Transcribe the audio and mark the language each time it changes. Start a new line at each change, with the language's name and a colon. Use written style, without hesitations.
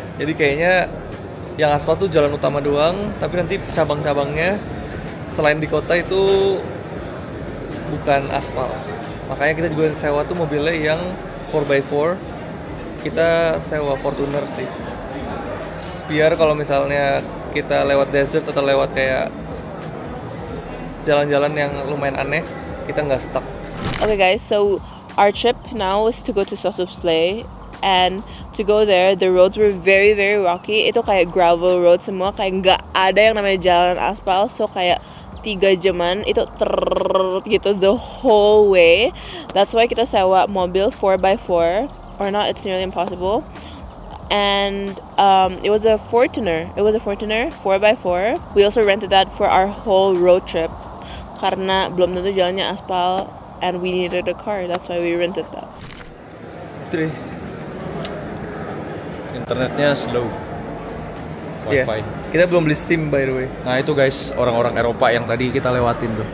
Indonesian: Jadi kayaknya yang aspal tuh jalan utama doang, tapi nanti cabang-cabangnya selain di kota itu bukan aspal. Makanya kita juga sewa tuh mobilnya yang 4x4. Kita sewa Fortuner sih. Biar kalau misalnya kita lewat desert atau lewat kayak jalan-jalan yang lumayan aneh, kita nggak stuck.
English: Okay guys, so our trip now is to go to Sossusvlei, and to go there the roads were very very rocky.
Indonesian: Itu kayak gravel road semua, kayak nggak ada yang namanya jalan aspal. So kayak 3 jaman itu gitu
English: the whole way. That's why
Indonesian: kita sewa mobil 4x4,
English: or not, it's nearly impossible. And it was a Fortuner 4x4. We also rented that for our whole road trip
Indonesian: karena belum tentu jalannya aspal
English: and we needed a car, that's why we rented that.
Indonesian: Itu deh. Internetnya slow. Iya. Wifi. Kita belum beli SIM
English: by the way.
Indonesian: Nah itu guys, orang-orang Eropa yang tadi kita lewatin tuh.